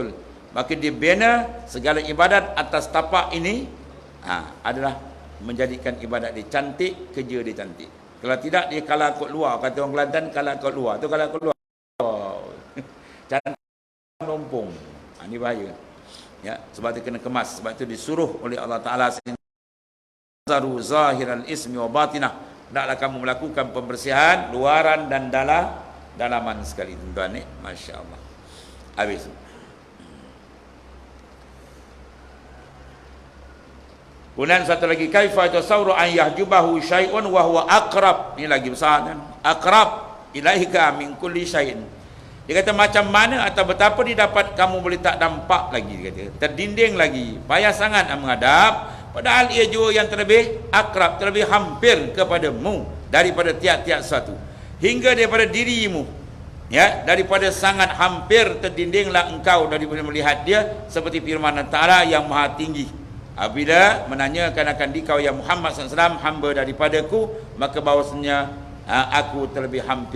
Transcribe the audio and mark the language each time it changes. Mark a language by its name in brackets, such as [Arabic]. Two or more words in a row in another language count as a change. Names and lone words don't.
[Malay] Maka dia bina segala ibadat atas tapak ini adalah menjadikan ibadat dia cantik, kerja dia cantik. Kalau tidak dia kalah kot luar, kata orang Kelantan kalah kot luar. Tu kalah kot luar. Cantik lompong. Ini bahaya. Ya, sebab itu kena kemas. Sebab itu disuruh oleh Allah Taala [Arabic] ذروا ظاهر الإثم وباطنه. [Malay] Hendaklah kamu melakukan pembersihan luaran dan dalaman sekali tuan-tuan ni. Masya-Allah. Habis. Kemudian satu lagi, [Arabic] كيف تصور أن يحجبه شيء وهو أقرب. [Malay] Ini lagi besar kan. [Arabic] أقرب إليك من كل شيء. [Malay] Dia kata macam mana atau betapa dia dapat kamu boleh tak nampak lagi, dia kata. Terdinding lagi, payah sangat nak menghadap, padahal ia jua yang terlebih akrab, terlebih hampir kepadamu daripada tiap-tiap satu. Hingga daripada dirimu. Ya, daripada sangat hampir terdindinglah engkau daripada melihat dia, seperti firman Allah Taala yang Maha Tinggi. Apabila menanyakan akan dikau ya Muhammad SAW, hamba daripadaku, maka bahawasanya aku terlebih hampir.